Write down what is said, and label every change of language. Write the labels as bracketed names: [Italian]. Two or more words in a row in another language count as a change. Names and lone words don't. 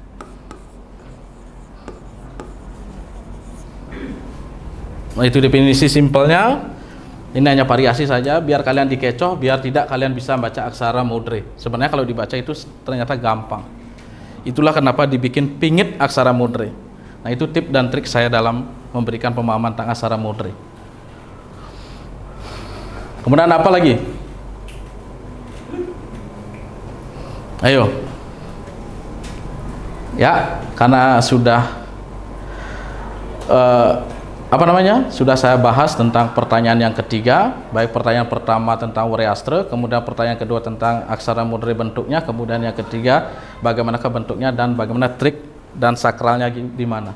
[Indonesian] Nah, itu definisi simpelnya. Ini hanya variasi saja, biar kalian dikecoh, biar tidak kalian bisa baca aksara Modre. Sebenarnya kalau dibaca itu ternyata gampang. Itulah kenapa dibikin pingit aksara Modre. Nah, itu tip dan trik saya dalam memberikan pemahaman tentang aksara Modre. Kemudian apa lagi? Ayo. Ya, karena sudah sudah saya bahas tentang pertanyaan yang ketiga, baik pertanyaan pertama tentang Wurayastra, kemudian pertanyaan kedua tentang aksara Modre bentuknya, kemudian yang ketiga bagaimanakah bentuknya dan bagaimana trik dan sakralnya di mana.